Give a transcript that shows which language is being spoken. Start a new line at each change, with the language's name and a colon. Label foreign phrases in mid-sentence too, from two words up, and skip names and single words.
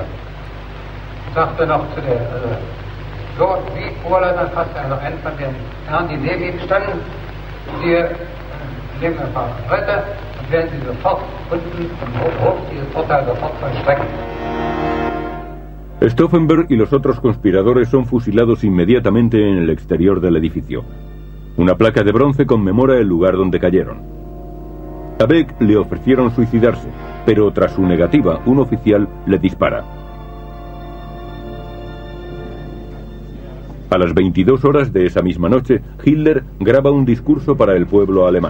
German: Und sagte noch zu der, so, wie Oberleutnant fasst er noch einen von den Herren, die neben ihm standen. Sie nehmen ein paar Leute und werden sie sofort unten im Hof dieses Urteil sofort vollstrecken.
Spanish: Stauffenberg y los otros conspiradores son fusilados inmediatamente en el exterior del edificio. Una placa de bronce conmemora el lugar donde cayeron. A Beck le ofrecieron suicidarse, pero tras su negativa, un oficial le dispara. A las 22 horas de esa misma noche, Hitler graba un discurso para el pueblo alemán.